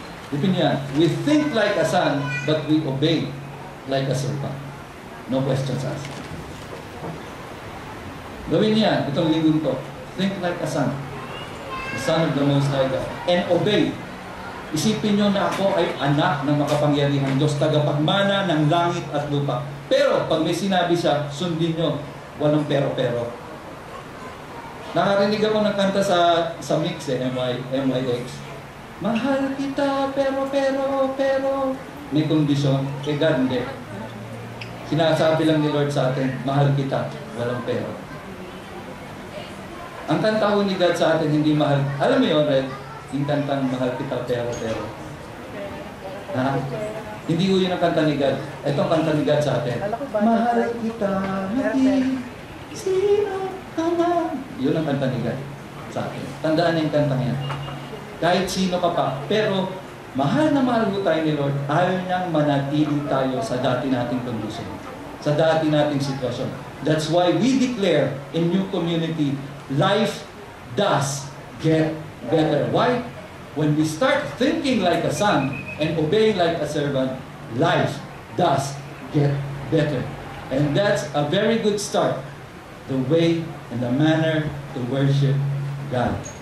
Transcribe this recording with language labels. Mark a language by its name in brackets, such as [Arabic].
[Filipino] Ipin niya, [English] we think like a son, but we obey like a servant. No questions asked. [Filipino] Gawin niya, itong linggong to. [English] Think like a son. The Son of the Most High God. And obey. [Filipino] Isipin nyo na ako ay anak ng makapangyarihang Diyos, tagapagmana ng langit at lupa. Pero, pag may sinabi siya, sundin nyo. Walang pero-pero. Nakarinig ako ng kanta sa mix MYX. Mahal kita, pero. May kondisyon. Kay God, hindi. Sinasabi lang ni Lord sa atin, mahal kita, walang pero. Ang kanta ho ni God sa atin, hindi mahal. Alam mo yun, Red? Yung kantang mahal kita, pero. Ha? Hindi ho yun ang kanta ni God. Ito ang kanta ni God sa atin. Mahal kita, hindi sino ka man. Yun ang kanta ni God sa atin. Tandaan na yung kantang yan. Kahit sino ka pa. Pero, mahal na mahal ho tayo ni Lord. Ayaw niyang manatili tayo sa dati nating kondisyon. Sa dati nating sitwasyon. [English] That's why we declare in New Community, life does get better. Why? When we start thinking like a son and obeying like a servant, life does get better. And that's a very good start. The way and the manner to worship God.